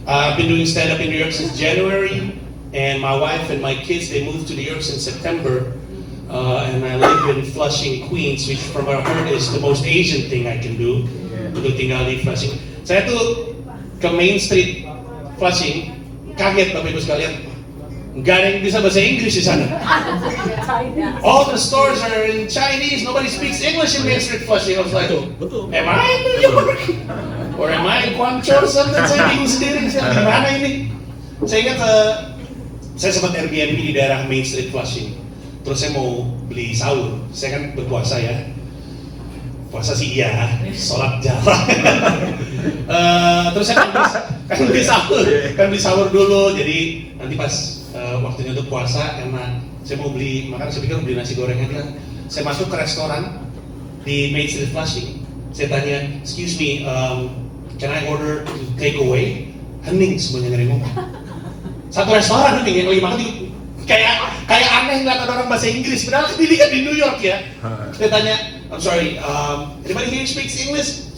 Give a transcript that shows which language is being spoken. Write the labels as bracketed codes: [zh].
[en] I've been doing stand-up in New York since January, and my wife and my kids, they moved to New York since September. And I live in Flushing, Queens, which from what I heard is the most Asian thing I can do. [id] Untuk tinggal di Flushing. Saya tuh ke Main Street Flushing, kaget Bapak Ibu sekalian. Nggak ada yang bisa bahasa Inggris di sana. [en] All the stores are in Chinese, nobody speaks English in Main Street Flushing. I was like, am I in New York? Or am I in Guangzhou or something? [id] Saya bingung sendiri, saya di mana ini? Saya ingat, saya sempat Airbnb di daerah Main Street Flushing. Terus saya mau beli sahur, saya kan berpuasa ya. Puasa sih iya, sholat jarang. Terus saya kan beli sahur dulu, jadi nanti pas waktunya untuk puasa enak. Saya mau beli, makanya saya pikir beli nasi goreng aja. Saya masuk ke restoran di Main Street Flushing. Saya tanya, [en] excuse me, can I order to take away? [id] Hening semuanya ngomong. Satu restoran hening yang lagi makan kayak aneh ngeliat ada orang bahasa Inggris, padahal ini kan di New York ya. Saya tanya, [en] I'm sorry, anybody here speaks English?